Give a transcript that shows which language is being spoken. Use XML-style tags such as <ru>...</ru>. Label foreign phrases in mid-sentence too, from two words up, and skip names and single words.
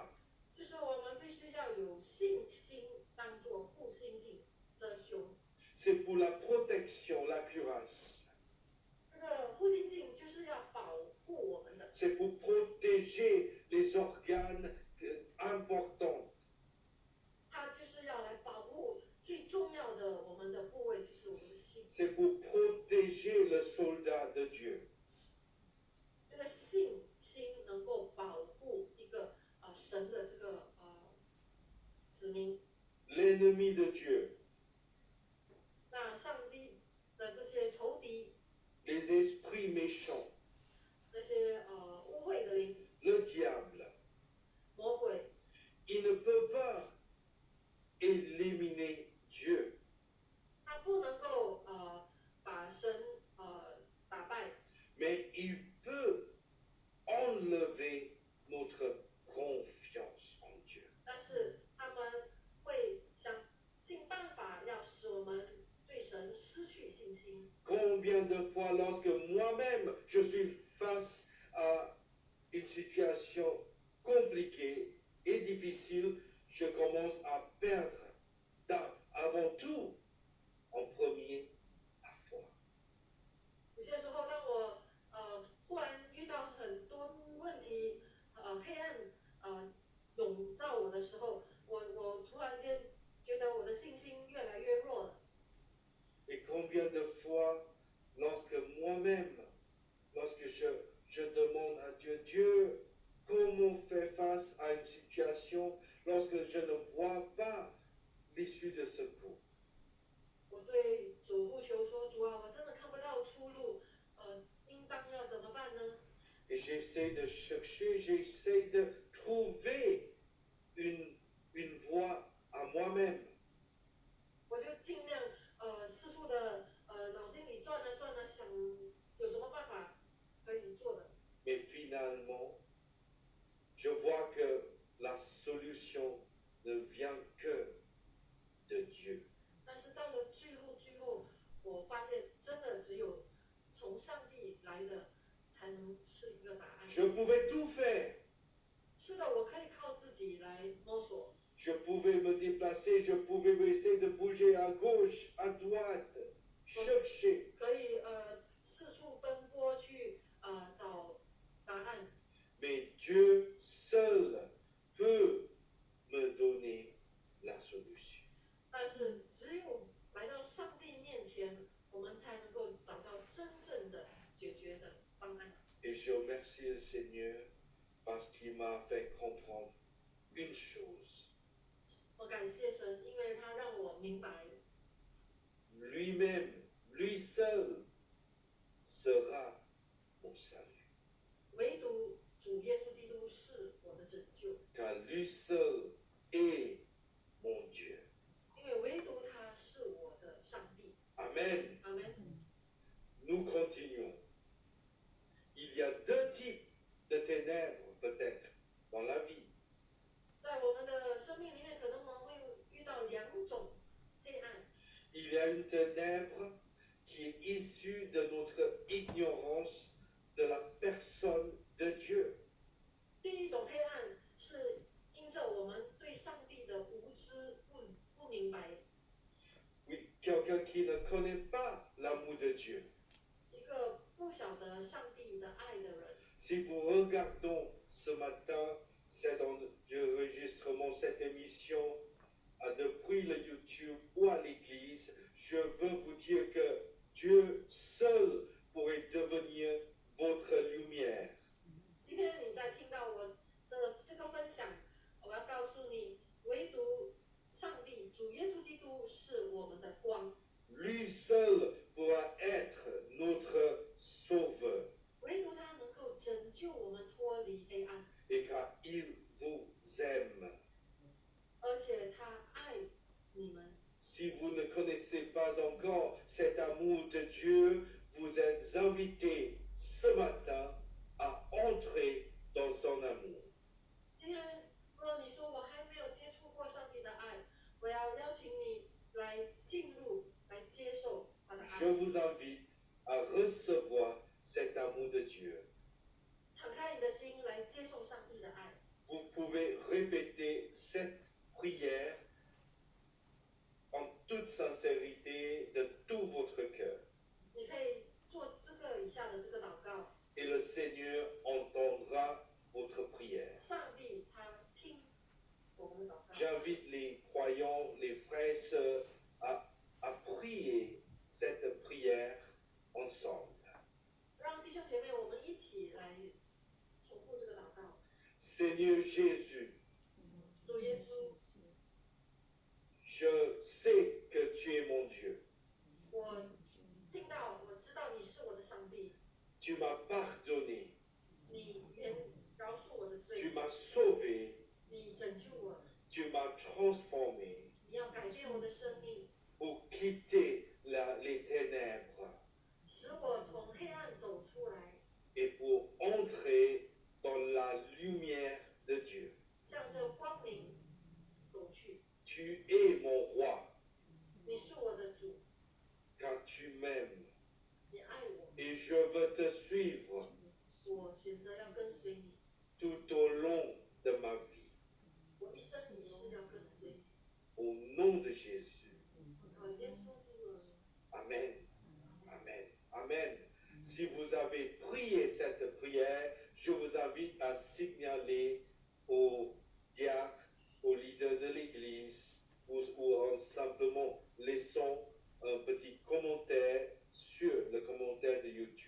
<zh>就是我们必须要有信心当作护心镜遮胸。</zh> <fr>C'est pour la protection, la cuirasse.</fr> <zh>这个护心镜就是要保护我们的，</zh> <fr>C'est pour protéger les organes importants.</fr> <zh>它就是要来保护最重要的我们的部位，就是我们的心。</zh> <fr>C'est pour protéger le soldat de Dieu.</fr> <zh>这个信心能够保护一个神的这个子民。</zh> <fr>L'ennemi de Dieu,</fr> <zh>那上帝的这些仇敌，</zh> <fr>les esprits méchants,</fr> <zh>那些污秽的灵、</zh> <fr>le diable,</fr> <zh>魔鬼，</zh> <fr>il ne peut pas éliminer Dieu.</fr> <zh>他不能够把神打败，</zh> <fr>Mais il peut enlever notre confiance en Dieu.</fr> <zh>但是他们会想尽办法要使我们对神失去信心。</zh> <fr>Combien de fois, lorsque moi-même je suis face à une situation compliquée et difficile, je commence à perdre avant tout, en premier, la foi.</fr> <zh>有些时候，当我忽然遇到很多问题，黑暗笼罩我的时候，我突然间觉得我的信心越来越弱了。</zh> <fr>Et combien de fois, lorsque moi-même, lorsque je demande à Dieu, Dieu, comment faire face à une situation lorsque je ne vois pas l'issue de secours?</fr> <zh>我对主呼求说：“主啊，我真的看不到出路，应当要怎么办呢？”</zh> <fr>Et j'essaie de chercher, j'essaie de trouver une voie à moi-même.</fr> <zh>我就尽量四处的脑筋里转啊转啊，想有什么办法可以做的。</zh> <fr>Mais finalement, je vois que la solution ne vient que de Dieu.</fr> <zh>但是到了最后，我发现真的只有从上帝来的才能是一个答案。</zh> <fr>Je pouvais tout faire.</fr> <zh>是的，我可以靠自己来摸索，</zh> <fr>Je pouvais me déplacer, je pouvais essayer de bouger à gauche, à droite, chercher.</fr> <zh>可以四处奔波去找答案。</zh> <fr>Mais Dieu seul peut me donner la solution.</fr> <zh>但是只有来到上帝面前，我们才能够找到真正的解决的方案。</zh> <fr>Et je remercie le Seigneur parce qu'il m'a fait comprendre une chose.</fr> <zh>我感谢神，因为他让我明白，</zh> <fr>Lui-même, lui seul sera mon salut.</fr> <zh>唯独主耶稣基督是我的拯救，</zh> <fr>Car lui seul est mon Dieu.</fr> <zh>因为唯独他是我的上帝。</zh> <fr>Amen.</fr> <zh>阿门。</zh> <fr>Nous continuons. Il y a deux types de ténèbres peut-être dans la vie.</fr> <zh>在我们的生命里面，可能我们会遇到两种黑暗。</zh> <fr>Il y a une ténèbre qui est issue de notre ignorance de la personne de Dieu.</fr> <zh>第一种黑暗是因着我们对上帝不明白，</zh> <fr>Oui, quelqu'un qui ne connaît pas l'amour de Dieu.</fr> <zh>一个不晓得上帝的爱的人。</zh> <fr>Si vous regardons ce matin cet enregistrement, cette émission depuis le YouTube ou à l'église, je veux vous dire que Dieu seul pourrait devenir votre lumière.</fr> <zh>今天你在听到我这个分享，我要告诉你，唯独上帝主耶稣基督是我们的光，</zh> <fr>Lui seul pourra être notre sauveur.</fr> <zh>唯独他能够拯救我们脱离黑暗，</zh> <fr>Et car il vous aime.</fr> <zh>而且他爱你们。</zh> <fr>Si vous ne connaissez pas encore cet amour de Dieu, vous êtes invités ce matin à entrer dans son amour.</fr> <zh>今天，若你说我还没有接触过上帝的爱，我要邀请你来进入、来接受他的</zh> <fr>Je</fr> <zh>爱，</zh> <fr>vous invite à recevoir cet amour de Dieu.</fr> <zh>敞开你的心来接受上帝的爱。</zh> <fr>Vous pouvez répéter cette prière en toute sincérité de tout votre cœur.</fr> <zh>你可以做这个以下的这个祷告，</zh> <fr>Et le Seigneur entendra votre prière.</fr> <zh>上帝他听我们的祷告。</zh> <fr>J'invite les croyants, les frères et sœurs à prier cette prière ensemble.</fr> <zh>让弟兄姐妹我们一起来重复这个祷告。</zh> <fr>Seigneur Jésus,</fr> <zh>主耶稣，</zh> <fr>je sais que tu es mon Dieu.</fr> <zh>我听到，我知道你是我的上帝，</zh> <fr>Tu m'as pardonné,</fr> <zh>你饶恕我的</zh> <fr>tu</fr> <zh>罪，</zh> <fr>m'as sauvé,</fr> <zh>你拯救我，</zh> <fr>tu m'as transformé</fr> <zh>你要改变我的生命，</zh> <fr>pour quitter les ténèbres</fr> <zh>使我从黑暗走出来，</zh> <fr>et pour entrer dans la lumière de Dieu.</fr> <zh>向着光明走去。</zh> <fr>Tu es mon roi,</fr> <zh>你是我的主，</zh> <fr>car tu m'aimes</fr> <zh>你爱我，</zh> <fr>et je veux te suivre</fr> <zh>我选择要跟随你，</zh> <fr>tout au long de ma vie.</fr> <zh>我一生一世要跟随你。</zh> <fr>Au nom de Jésus.</fr> <zh>我靠耶稣基督的名，</zh> <fr>Amen. Amen. Amen. Si vous avez prié cette prière, je vous invite à signaler aux diacres, aux leaders de l'Église, ou simplement laissons un petit commentaire sur le commentaire de YouTube.</fr>